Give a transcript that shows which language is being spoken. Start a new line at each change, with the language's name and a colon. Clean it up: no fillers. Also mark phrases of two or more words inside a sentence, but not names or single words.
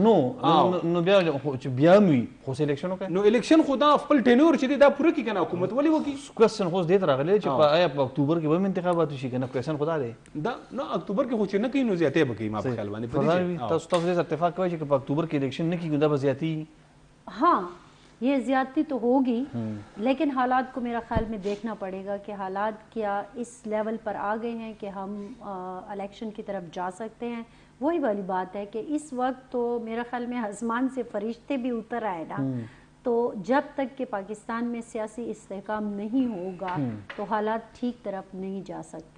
Pashto: نو بیا چې بیا وي خو الیکشن وکړي نو الیکشن خدا خپل ټینور چې دا پوره کی کنه حکومت ولې وکي کوېسچن خو دې راغلی چې په آیا په اکتوبر کې به انتخابات شي کنه کوېسچن خدا دی دا نو اکتوبر کې خو چې نه کوي نو زیاتې بکی ما په خیال باندې تاسو دې اتفاق کوي چې په اکتوبر کې الیکشن نه کیږي دا به زیاتی
Urdu: ہاں یہ زیادتی تو ہوگی لیکن حالات کو میرا خیال میں دیکھنا پڑے گا کہ حالات کیا اس لیول پر آ گئے ہیں کہ ہم الیکشن کی طرف جا سکتے ہیں. وہی والی بات ہے کہ اس وقت تو میرا خیال میں آسمان سے فرشتے بھی اتر آئے نا تو جب تک کہ پاکستان میں سیاسی استحکام نہیں ہوگا تو حالات ٹھیک طرف نہیں جا سکتے.